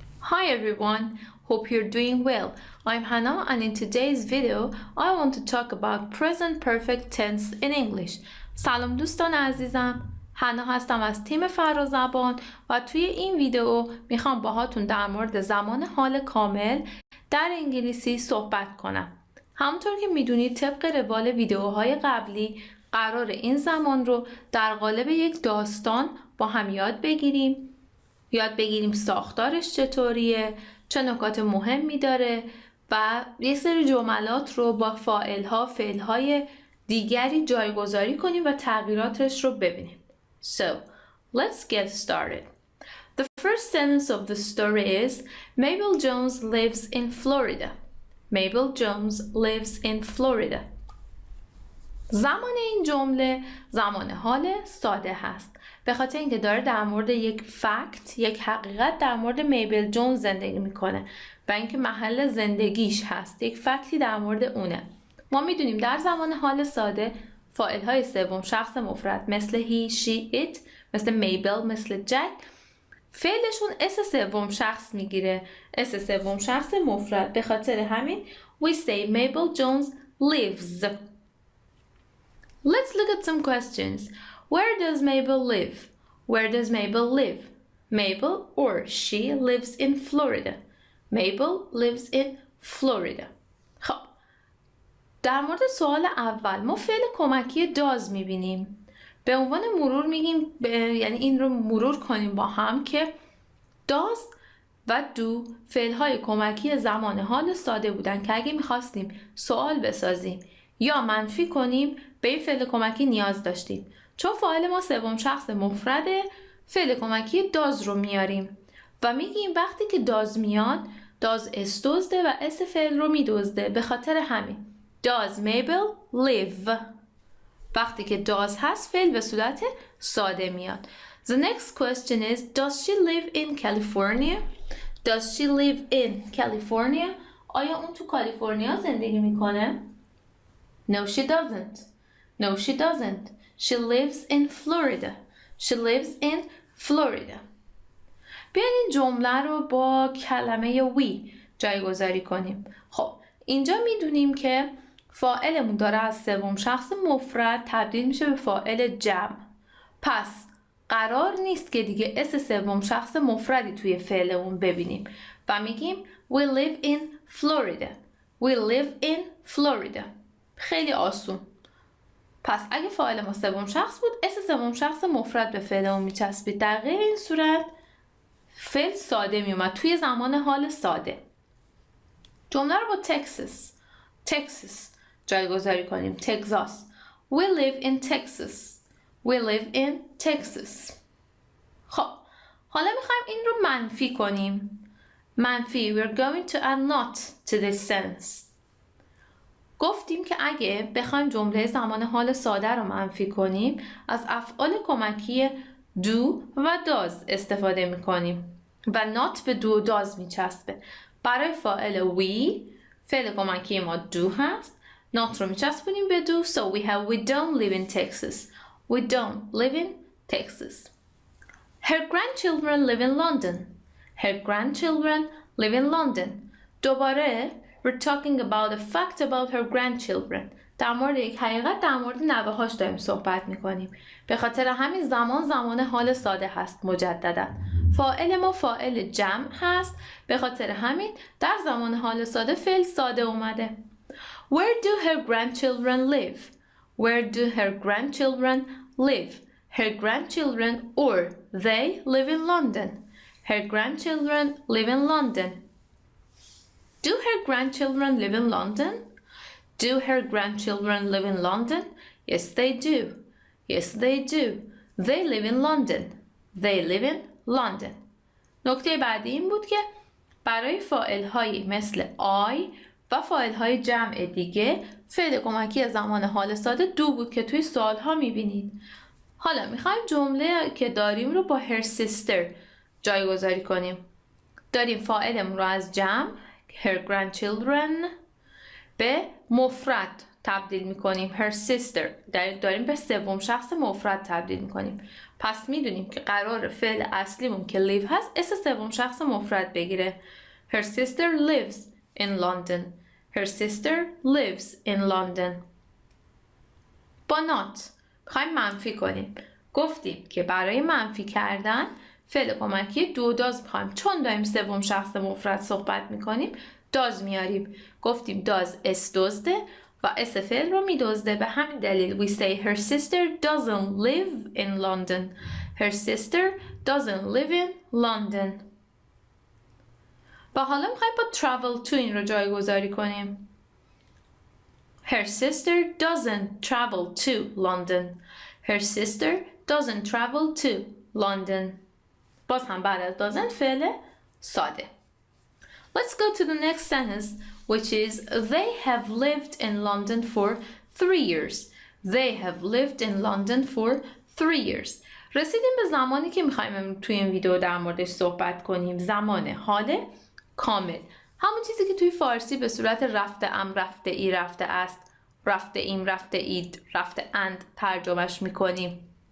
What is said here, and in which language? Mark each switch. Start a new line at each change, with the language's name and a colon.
English: Hi everyone, hope you're doing well. I'm Hannah and in today's video I want to talk about present perfect tense in English.
Persian: سلام دوستان عزیزم، حنا هستم از تیم فرازبان و توی این ویدیو میخوام باهاتون در مورد زمان حال کامل در انگلیسی صحبت کنم. همونطور که میدونید طبق روال ویدیوهای قبلی قرار این زمان رو در قالب یک داستان با هم یاد بگیریم ساختارش چطوریه، چه نکات مهمی داره و یک سری جملات رو با فاعل‌ها، فعل‌های دیگری جایگذاری کنیم و تغییراتش رو ببینیم.
English: So, let's get started. The first sentence of the story is Mabel Jones lives in Florida. Mabel Jones lives in Florida.
Persian: زمان این جمله زمان حال ساده هست به خاطر اینکه داره در مورد یک فکت، یک حقیقت در مورد میبل جونز زندگی میکنه و اینکه محل زندگیش هست، یک فکتی در مورد اونه. ما میدونیم در زمان حال ساده فاعل‌های سوم شخص مفرد مثل he, she, it، مثل میبل، مثل جک، فعلشون اس سوم شخص میگیره، اس سوم شخص مفرد. به خاطر همین
English: we say Mabel Jones lives. Let's look at some questions. Where does Mabel live? Where does Mabel live? Mabel or she lives in Florida. Mabel lives in Florida.
Persian: خب در مورد سوال اول ما فعل کمکی does میبینیم. به عنوان مرور میگیم یعنی این رو مرور کنیم با هم که does و do فعل‌های کمکی زمان حال ساده بودن که اگه میخواستیم سوال بسازیم یا منفی کنیم به این فعل کمکی نیاز داشتیم. چون فاعل ما سوم شخص مفرده فعل کمکی داز رو میاریم و میگیم وقتی که داز میاد داز اس دزده و اس فعل رو میدزده. به خاطر همین does Mabel live. وقتی که does هست فعل به صورت ساده میاد.
English: The next question is does she live in California? Does she live in California?
Persian: آیا اون تو کالیفرنیا زندگی میکنه؟
English: No she doesn't. No she doesn't. She lives in Florida. She lives in Florida.
Persian: بیاین این جمله رو با کلمه we جایگذاری کنیم. خب اینجا میدونیم که فاعلمون داره از سوم شخص مفرد تبدیل میشه به فاعل جمع. پس قرار نیست که دیگه اس سوم شخص مفردی توی فعلمون ببینیم و میگیم we live in Florida.
English: We live in Florida.
Persian: خیلی آسون. پس اگه فاعل ما سوم شخص بود اس سوم شخص مفرد به فعلمون میچسبید. در غیر این صورت فعل ساده میومد توی زمان حال ساده. جمله رو با Texas جایگذاری کنیم.
English: Texas. We live in Texas. We live in Texas.
Persian: خب حالا میخوایم این رو منفی کنیم. منفی.
English: We're going to add not to this sentence.
Persian: گفتیم که اگه بخوایم جمله زمان حال ساده رو منفی کنیم از افعال کمکی do و does استفاده میکنیم و not به do و does میچسبه. برای فاعل we فعل کمکی ما do هست، not رو میچسبونیم به do.
English: So we don't live in Texas. We don't live in Texas. Her grandchildren live in London. Her grandchildren live in London.
Persian: دوباره
English: we're talking about a fact about her grandchildren.
Persian: در مورد یک حقیقت در مورد نوه‌هاش داریم صحبت می‌کنیم. به خاطر همین زمان حال ساده هست. مجددا فاعل ما فاعل جمع هست. به خاطر همین در زمان حال ساده فعل ساده اومده.
English: Where do her grandchildren live? Where do her grandchildren live? Her grandchildren or they live in London. Her grandchildren live in London. Do her grandchildren live in London? Do her grandchildren live in London? Yes, they do. Yes, they do. They live in London. They live in London.
Persian: نکته بعدی این بود که برای فاعل‌هایی مثل I و فاعل‌های جمع دیگه فعل کمکی زمان حال ساده دو بود که توی سوال‌ها می‌بینید. حالا می‌خوایم جمله که داریم رو با her sister جایگذاری کنیم. داریم فاعلمون رو از جمع her grandchildren به مفرد تبدیل میکنیم her sister داریم به سوم شخص مفرد تبدیل میکنیم. پس میدونیم که قرار فعل اصلیمون که live هست اسم سوم شخص مفرد بگیره.
English: Her sister lives in London. Her sister lives in London.
Persian: با not میخوایم منفی کنیم. گفتیم که برای منفی کردن فعل کمکی do does میخوایم. چون داریم سوم شخص مفرد صحبت میکنیم does میاریم. گفتیم does اس دزده و اس فعل رو میدزده. به همین دلیل
English: we say her sister doesn't live in London. Her sister doesn't live in London.
Persian: و حالا میخوایم با travel to این رو جایگذاری کنیم.
English: Her sister doesn't travel to London. Her sister doesn't travel to London.
Persian: باز هم بعد از doesn't فعل ساده.
English: Let's go to the next sentence, which is they have lived in London for 3 years. They have lived in London for 3 years.
Persian: رسیدیم به زمانی که میخوایم توی این ویدیو در موردش صحبت کنیم. زمان حال کامل. همون چیزی که توی فارسی به صورت رفته ام، رفته ای، رفته است، رفته ایم، رفته اید، رفته اند ترجمهش میکنیم.